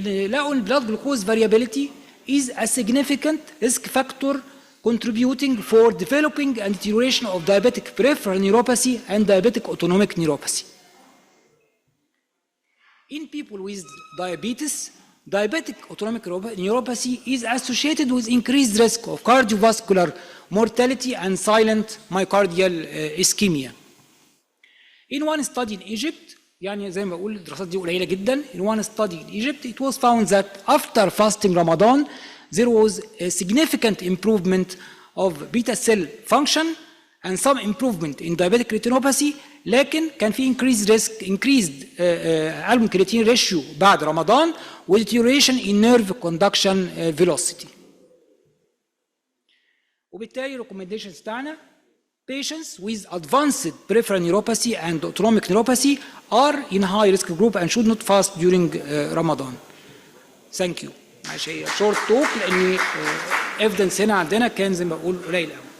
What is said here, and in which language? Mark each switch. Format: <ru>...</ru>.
<ar>لقوا البلاد جلوكوز فاريابيليتي</ar> <en>is a significant risk factor contributing for developing and deterioration of diabetic peripheral neuropathy and diabetic autonomic neuropathy. In people with diabetes, diabetic autonomic neuropathy is associated with increased risk of cardiovascular mortality and silent myocardial ischemia. In one study in Egypt،</en> <ar>يعني زي ما بقول الدراسات دي قليله جدا.</ar> <en>In one study in Egypt, it was found that after fasting Ramadan, there was a significant improvement of beta cell function and some improvement in diabetic retinopathy،</en> <ar>لكن كان في</ar> <en>increased album creatine ratio</en> <ar>بعد رمضان</ar> <en>و deterioration in nerve conduction velocity.</en> <ar>وبالتالي</ar> <en>recommendations</en> <ar>بتاعنا</ar> <en>patients with advanced peripheral neuropathy and autonomic neuropathy are in high risk group and should not fast during Ramadan. Thank you.</en> <ar>معلش هي</ar> <en>short talk</en> <ar>لأن evidence هنا عندنا كان زي ما بقول قليل قوي.</ar>